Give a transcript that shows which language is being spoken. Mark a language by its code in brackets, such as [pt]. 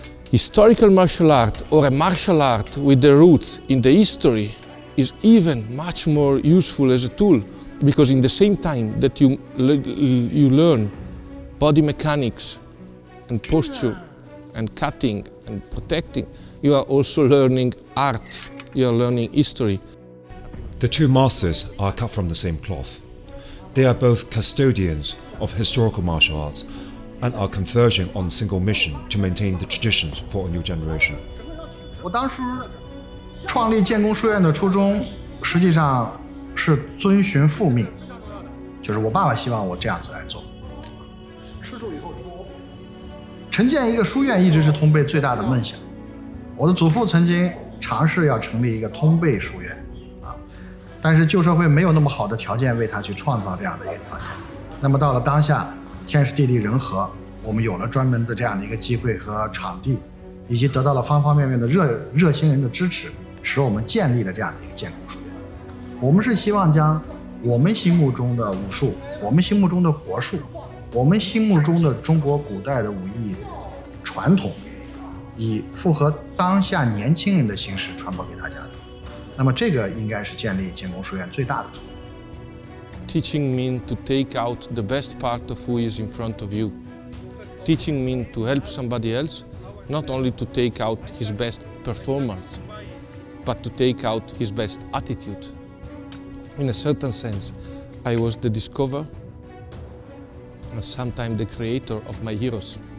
[en] Historical martial art or a martial art with the roots in the history is even much more useful as a tool because in the same time that you learn body mechanics and posture and cutting and protecting, you are also learning art, you are learning history. The two masters are cut from the same cloth. They are both custodians of historical martial arts and are converging on a single mission to maintain the traditions for a new generation. [zh] 我当时创立建功书院的初衷，实际上是遵循父命，就是我爸爸希望我这样子来做。承建一个书院一直是通贝最大的梦想。我的祖父曾经尝试要成立一个通贝书院但是旧社会没有那么好的条件为他去创造这样的一个条件。那么到了当下，天时地利人和，我们有了专门的这样的一个机会和场地，以及得到了方方面面的热心人的支持，使我们建立了这样的一个建功书院。我们是希望将我们心目中的武术，我们心目中的国术，我们心目中的中国古代的武艺传统，以符合当下年轻人的形式传播给大家的。那么这个应该是建立建功书院最大的初衷。 [en] Teaching means to take out the best part of who is in front of you. Teaching means to help somebody else, not only to take out his best performance, but to take out his best attitude. In a certain sense, I was the discoverer and sometimes the creator of my heroes.